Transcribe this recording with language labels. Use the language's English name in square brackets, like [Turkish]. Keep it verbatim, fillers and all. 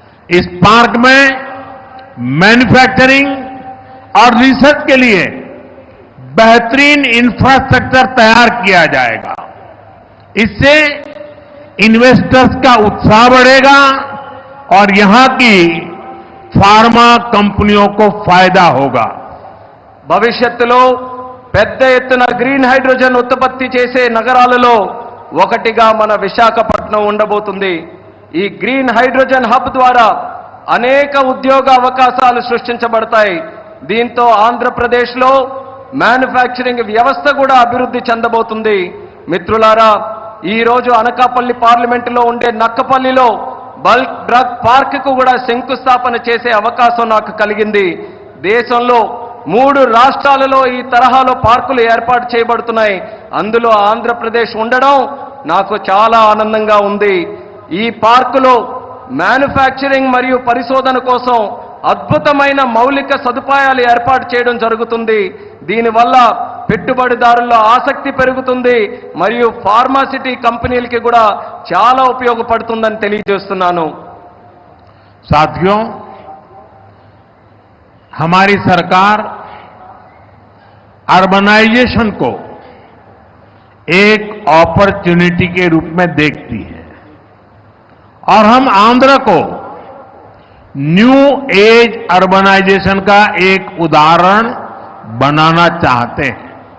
[Hindi] इस पार्क में मैन्युफैक्चरिंग और रिसर्च के लिए बेहतरीन इंफ्रास्ट्रक्चर तैयार किया जाएगा। इससे इन्वेस्टर्स का उत्साह बढ़ेगा और यहां की फार्मा कंपनियों को फायदा होगा। [Telugu] భవిష్యత్తులో పెద్ద ఎత్తున గ్రీన్ హైడ్రోజన్ ఉత్పత్తి చేసే నగరాలలో ఒకటిగా మన విశాఖపట్నం ఉండబోతుంది. ఈ గ్రీన్ హైడ్రోజన్ హబ్ ద్వారా అనేక ఉద్యోగ అవకాశాలు సృష్టించబడతాయి. దీంతో ఆంధ్రప్రదేశ్లో మ్యానుఫ్యాక్చరింగ్ వ్యవస్థ కూడా అభివృద్ధి చెందబోతుంది. మిత్రులారా, ఈరోజు అనకాపల్లి పార్లమెంటులో ఉండే నక్కపల్లిలో బల్క్ డ్రగ్ పార్క్కు కూడా శంకుస్థాపన చేసే అవకాశం నాకు కలిగింది. దేశంలో మూడు రాష్ట్రాలలో ఈ తరహాలో పార్కులు ఏర్పాటు చేయబడుతున్నాయి. అందులో ఆంధ్రప్రదేశ్ ఉండడం నాకు చాలా ఆనందంగా ఉంది. ఈ పార్కులో మ్యానుఫ్యాక్చరింగ్ మరియు పరిశోధన కోసం అద్భుతమైన మౌలిక సదుపాయాలు ఏర్పాటు చేయడం జరుగుతుంది. దీనివల్ల పెట్టుబడిదారుల్లో ఆసక్తి పెరుగుతుంది మరియు ఫార్మాసిటీ కంపెనీలకి కూడా చాలా ఉపయోగపడుతుందని తెలియజేస్తున్నాను. [Hindi] साथियों, हमारी सरकार अर्बनाइजेशन को एक अपॉर्चुनिटी के रूप में देखती है और हम आंध्र को न्यू एज अर्बनाइजेशन का एक उदाहरण बनाना चाहते हैं।